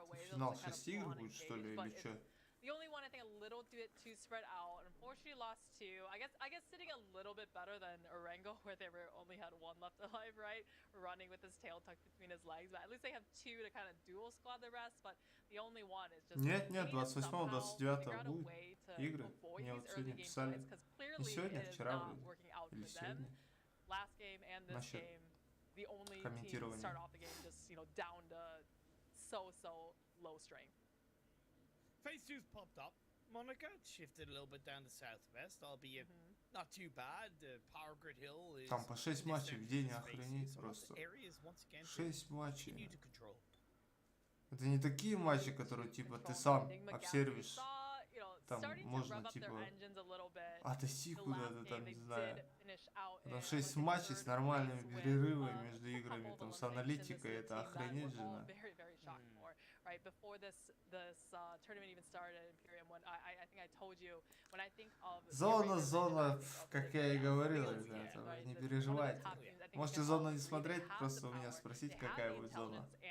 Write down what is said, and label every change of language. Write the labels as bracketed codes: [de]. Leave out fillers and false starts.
[ru] Финал 6 игр будет, что ли, или что? [en] The only one I think a little bit too spread out. Unfortunately, lost 2. I guess sitting a little bit better than Orengo, where they only had 1 left alive, right? Running with his tail tucked between his legs, but at least they have 2 to kind of dual squad the rest. But the only one is just. [ru] Нет, 28-29 будет игры. Мне вот сегодня писали. Не сегодня, вчера вроде. Или сегодня. [en] Last game and this game, the only team start off the game just down to so low strength. Phase 2's popped up. Monica shifted a little bit down to southwest, albeit not too bad. Power Grid Hill is. [ru] Там по 6 матчей в день, охренеть просто. 6 матчей. Это не такие матчи, которые типа ты сам обсервишь. Там можно типа отойти куда-то, там, не знаю. Там 6 матчей с нормальными перерывами между играми, там с аналитикой, это охренеть же. [en] Right before this tournament even started, Imperium, when I think I told you when I think of [ru] Зона, как я и говорил, ребята, вы не переживайте. Можете зону не смотреть, просто у меня спросить, какая будет зона.